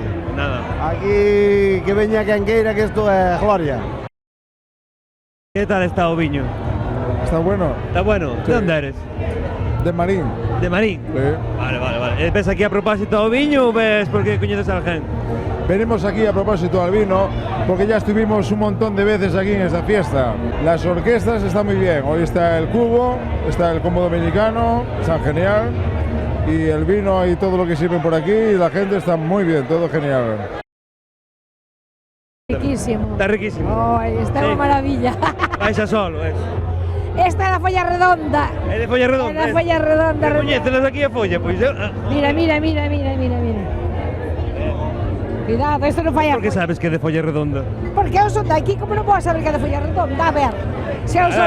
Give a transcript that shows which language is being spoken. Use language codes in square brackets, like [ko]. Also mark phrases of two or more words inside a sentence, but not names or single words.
[gl] Nada. Aquí que veña quen queira, que isto é gloria. Que tal está o viño? [es] Está bueno. Está bueno. Sí. [gl] De onde eres? [es] De Marín. De Marín? Sí. [gl] Vale. Ves aquí a propósito ao viño ou ves porque coñeces a alguén? [es] Venimos aquí a propósito al vino porque ya estuvimos un montón de veces aquí en esta fiesta. Las orquestas están muy bien. Hoy está el Cubo, está el Combo Dominicano, está genial. Y el vino y todo lo que sirven por aquí y la gente está muy bien, todo genial. Riquísimo. Está riquísimo. Oh, está una maravilla. [gl] Vais a solo, Esta é da Folla Redonda. É de Folla Redonda. É da Folla Redonda. Coñécelas aquí a Folla, pois. Mira. Cuidado, isto non fai a... Por que sabes que é de folla redonda? Porque eu son daqui, como non vou a saber que é de Folla Redonda? A ver, se eu son